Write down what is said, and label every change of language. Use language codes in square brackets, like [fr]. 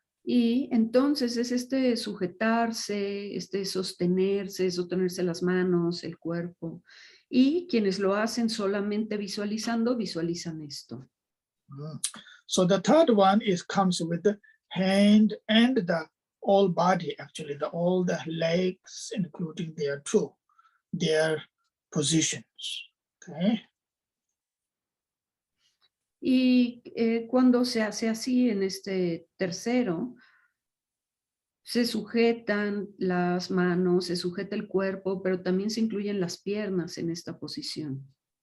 [es] Y entonces es este sujetarse, este sostenerse las manos, el cuerpo. Y quienes lo hacen solamente visualizando, visualizan esto. [en] So the third one is comes with the hand and the whole body, actually, all the legs, including their positions. Okay. [es] Y cuando se hace así en este tercero, se sujetan las manos, se sujeta el cuerpo, pero también se incluyen las piernas en esta posición.